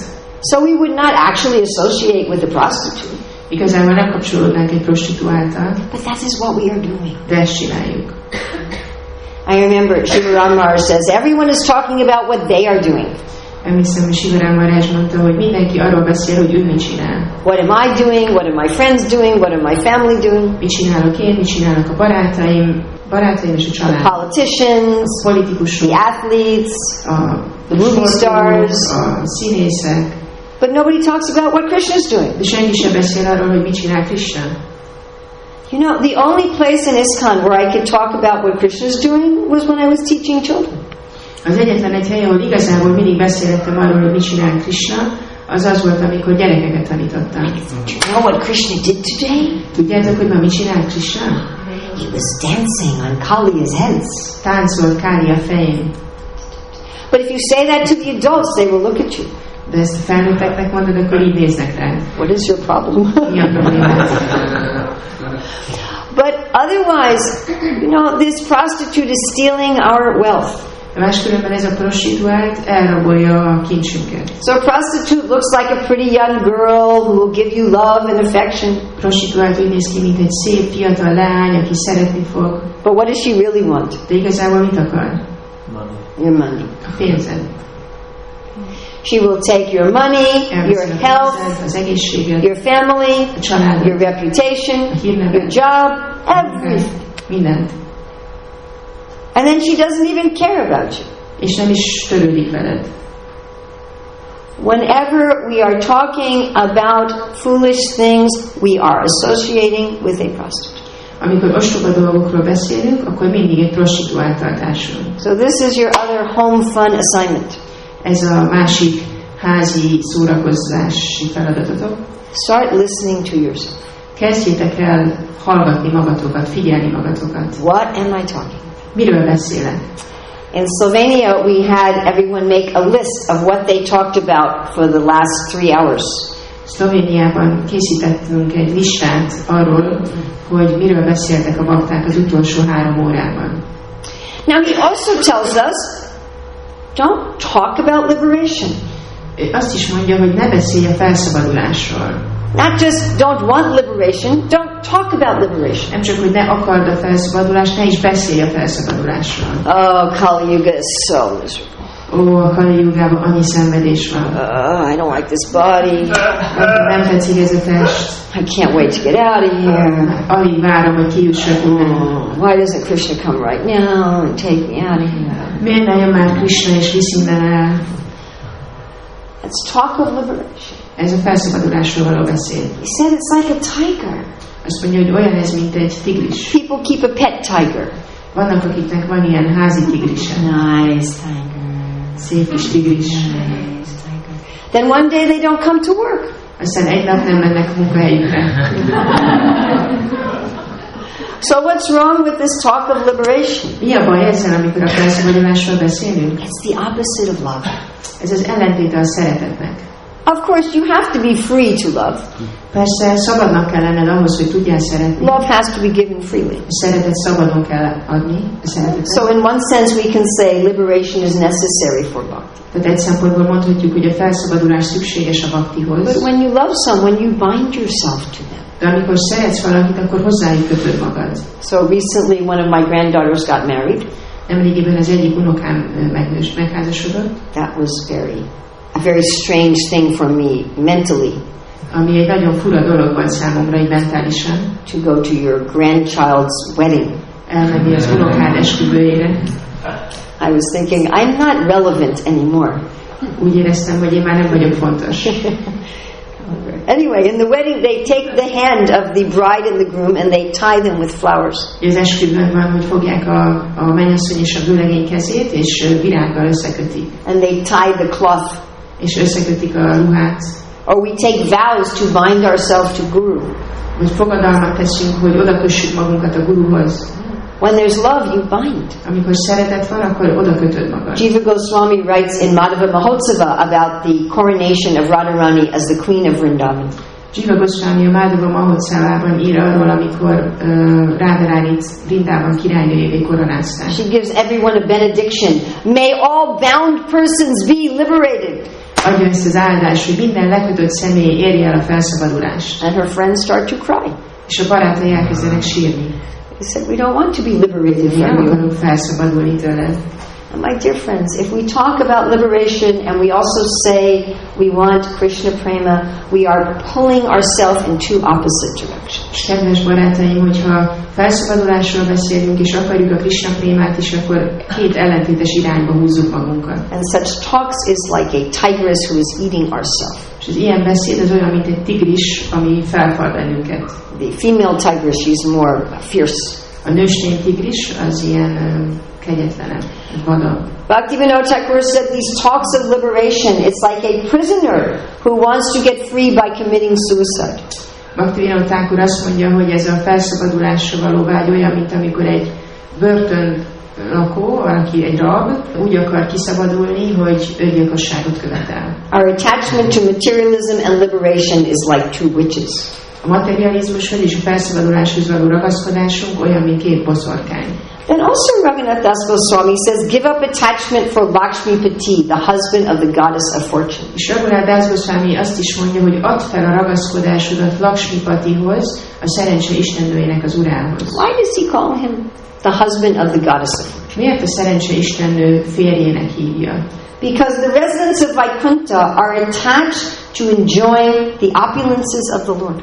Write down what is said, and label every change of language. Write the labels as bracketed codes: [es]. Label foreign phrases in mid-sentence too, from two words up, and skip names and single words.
[en] So we would not actually associate with the prostitute. [hu] Igazából nem kapcsolódnánk egy prostituáltal. [en] But that is what we are doing. [hu] De ezt csináljuk. [en] I remember Shiva Ram Maharaj says everyone is talking about what they are doing. [hu] Emlékszem, hogy Shiva Ram Maharaj mondta, hogy mindenki arról beszél, hogy ő mit csinál. [en] What am I doing? What are my friends doing? What are my family doing? [hu] Mit csinálok én? Mit csinálnak a barátaim és a család? [en] The politicians, [hu] a politikusok, [en] the athletes, the movie stars. [hu] A színészek. [en] But nobody talks about what Krishna is doing. [hu] De senki sem beszél arról, hogy mit csinál Krishna. [en] You know, the only place in ISKCON where I could talk about what Krishna is doing was when I was teaching children. [hu] Az egyetlen egy hely, ahol igazából mindig beszéltem arról, hogy mit csinál Krishna, az volt, amikor gyerekeket tanítottam. [en] Do you know what Krishna did today? [hu] Tudjátok, hogy ma mit csinál Krishna? [en] He was dancing on Kaliya's heads. [hu] Táncolt Kália fején. [en] But if you say that to the adults, they will look at you. [hu] De ezt a felnőtteknek mondod, akkor így néznek rá. [en] What is your problem? [hu] Mi a problémát? [en] But otherwise, you know, this prostitute is stealing our wealth. [hu] Máskülönben ez a prostituált elrabolja a kincsünket. [en] So a prostitute looks like a pretty young girl who will give you love and affection. [hu] Prostituált úgy néz ki, mint egy szép fiatal lány, aki szeretni fog. [en] But what does she really want? [hu] De igazából mit akar? [en] Money. Your money. [hu] A pénzed. [en] She will take your money, your health, [hu] az egészséget, [en] your family, [hu] a családot, [en] your reputation, your job, everything. [hu] Mindent. [en] And then she doesn't even care about you. [hu] És nem is törődik veled. [en] Whenever we are talking about foolish things, we are associating with a prostitute. [hu] Amikor ostoba dolgokról beszélünk, akkor mindig egy prostituáltal társulunk. [en] So this is your other home fun assignment. [hu] Ez a másik házi szórakozási feladatotok. [en] Start listening to yourself. [hu] Kezdjétek el hallgatni magatokat, figyelni magatokat. [en] What am I talking about? [hu] Miről beszélek? [en] In Slovenia, we had everyone make a list of what they talked about for the last 3 hours. [hu] Szlovéniában készítettünk egy listát arról, hogy miről beszéltek a bakták az utolsó 3 órában. [en] Now he also tells us, don't talk about liberation. [hu] Azt is mondja, hogy ne beszélj a felszabadulásról. [en] Not just don't want liberation, don't talk about liberation. [hu] Nem csak, hogy ne akard a felszabadulást, ne is beszélj a felszabadulásról. [en] Oh, Kali Yuga is so miserable. [hu] Ó, a Kali Jugában annyi szenvedés van. [en] I don't like this body. [hu] Nem tetszik ez a test. [en] I can't wait to get out of here. [hu] Alig várom, hogy kijussak innen. [en] Why doesn't Krishna come right now and take me out of here? [hu] Miért ne jön már Krishna és visz innen el? [en] Let's talk of liberation. [hu] Ez a felszabadulásról való beszél. [en] He said it's like a tiger. [hu] Azt mondja, hogy olyan ez, mint egy tigris. [en] People keep a pet tiger. [hu] Vannak, akiknek van ilyen házi tigrise. [en] Nice tiger. [hu] Szép kis tigris. [en] Nice tiger. Then one day they don't come to work. [hu] Aztán egy nap nem mennek a munkahelyükre. [en] So what's wrong with this talk of liberation? [hu] Mi a baj ezzel, amikor a felszabadulásról beszélünk? [en] It's the opposite of love. [hu] Ez az ellentéte a szeretetnek. [en] Of course, you have to be free to love. [hu] Persze, szabadnak kell lenned ahhoz, hogy tudjál szeretni. [en] Love has to be given freely. [hu] A szeretet szabadon kell adni. A szeretetet. [en] So in one sense we can say liberation is necessary for bhakti. [hu] Tehát egy szempontból mondhatjuk, hogy a felszabadulás szükséges a baktihoz. [en] But when you love someone, you bind yourself to them. [hu] De amikor szeretsz valakit, akkor hozzájuk kötöd magad. [en] So recently one of my granddaughters got married. [hu] Nemrégiben az egyik unokám megházasodott. [en] That was a very strange thing for me mentally. [hu] Ami egy nagyon fura dolog volt számomra, így mentálisan. [en] To go to your grandchild's wedding. [hu] Elmenni az unokád esküvőjére. [en] I was thinking, I'm not relevant anymore. [hu] Úgy éreztem, hogy én már nem vagyok fontos. [en] Anyway, in the wedding they take the hand of the bride and the groom and they tie them with flowers. [hu] Az esküvőn van, hogy fogják a mennyasszony és a vőlegény kezét, és virággal összekötik. [en] And they tie the cloth. [hu] És összekötik a ruhát. [en] Or we take vows to bind ourselves to Guru. [hu] Vagy fogadalmat teszünk, hogy oda kössük magunkat a Guruhoz. [en] When there's love, you bind. [hu] Amikor szeretet van, akkor oda kötöd magad. [en] Jiva Goswami writes in Madhava Mahotsava about the coronation of Radharani as the queen of Vrindavan. [hu] Jiva Goswami a Madhava Mahotsavában ír arról, amikor Radharánit Vrindában királynőjévé koronázták. [en] She gives everyone a benediction. May all bound persons be liberated. [hu] Adja ezt az áldást, hogy minden lekötött személy érje el a felszabadulást. [en] And her friends start to cry. [hu] És a barátai elkezdenek sírni. [en] He said, we don't want to be liberated from [hu] Nem [en] you. [hu] akarunk felszabadulni tőled. [en] And my dear friends, if we talk about liberation and we also say we want Krishna prema, we are pulling ourselves in two opposite directions. [hu] Kedves barátaim, hogyha felszabadulásról beszélünk, és akarjuk a Krishna prémát is, akkor két ellentétes irányba húzzuk magunkat. [en] And such talks is like a tigress who is eating ourself. [hu] És az ilyen beszéd az olyan, mint egy tigris, ami felfal bennünket. [en] The female tigress, she's more fierce. [hu] A nőstény tigris az ilyen kegyetlenebb, vadabb. [en] Bhaktivinoda Thakur said these talks of liberation, it's like a prisoner who wants to get free by committing suicide. [hu] Bhaktivinoda Thakur azt mondja, hogy ez a felszabadulásra való vágy olyan, mint amikor egy börtön lakó, valaki egy rab, úgy akar kiszabadulni, hogy öngyilkosságot követel. [en] Our attachment to materialism and liberation is like two witches. [hu] A materializmushoz és a felszabaduláshoz való ragaszkodásunk olyan, mint két boszorkány. [en] Then also Raghunath Das Goswami says, give up attachment for Lakshmipati, the husband of the goddess of fortune. [hu] És Raghunath Das Goswami azt is mondja, hogy add fel a ragaszkodásodat Lakshmipatihoz, a szerencse istennőjének az urához. [en] Why does he call him the husband of the goddess of fortune? [hu] Miért a szerencse istennő férjének hívja? [en] Because the residents of Vaikuntha are attached to enjoying the opulences of the Lord.